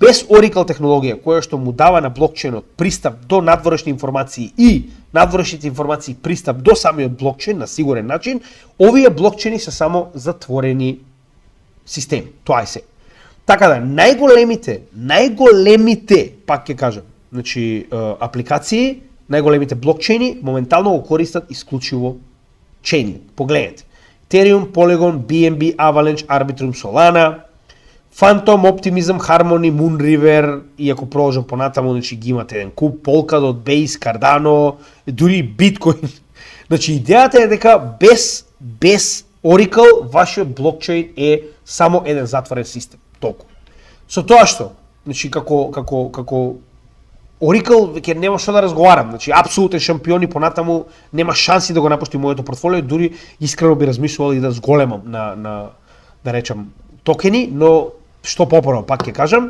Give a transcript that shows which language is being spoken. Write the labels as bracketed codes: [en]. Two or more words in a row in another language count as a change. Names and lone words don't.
[mk] без Oracle технологија која што му дава на блокчейнот пристап до надворешни информации и надворешните информации пристап до самиот блокчейн на сигурен начин, овие блокчейни се само затворени системи. Тоа е се. Така да, најголемите, пак ќе кажам, значи апликации, најголемите блокчейни моментално го користат исклучиво Chainlink. Погледнете. Ethereum, Polygon, BNB, Avalanche, Arbitrum, Solana, Phantom, Optimism, Harmony, Moonriver, и ако продолжам понатаму, значи ги имате еден куп, Polkadot, Base, Cardano, дури Bitcoin. Значи идејата е дека без Oracle вашиот блокчейн е само еден затворен систем. Толку. Со тоа што, значи како Oracle веќе нема што да разговарам, значи апсолутен шампион и понатаму нема шанси да го напушти моето портфолио, дури искрено би размислувал и да зголемам на да речам токени, но што попорно пак ќе кажам.